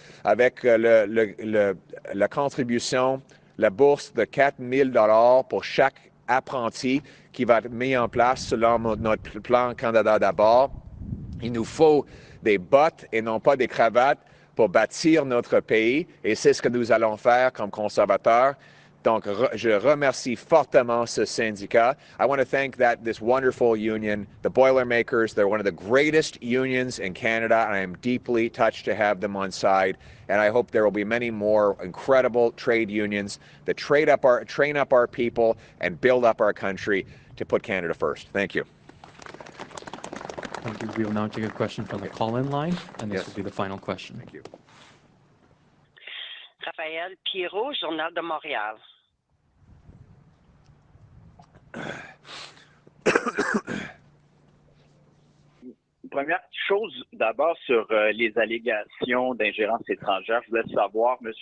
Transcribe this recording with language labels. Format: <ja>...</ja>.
<fr>avec la contribution, la bourse de 4 000 $ pour chaque apprenti qui va être mis en place selon notre plan Canada d'abord. Il nous faut des bottes et non pas des cravates pour bâtir notre pays et c'est ce que nous allons faire comme conservateurs. Donc, je remercie fortement ce syndicat.</fr> <en>I want to thank this wonderful union, the Boilermakers. They're one of the greatest unions in Canada, and I am deeply touched to have them on side. And I hope there will be many more incredible trade unions that train up our people and build up our country to put Canada first. Thank you. Thank you. We will now take a question from the call-in line, and this Yes. will be the final question. Thank you.</en> <fr>Raphaël Raphaël Pirot, Journal de Montréal. Première chose, d'abord, sur les allégations d'ingérence étrangère, je voulais savoir, M.</fr>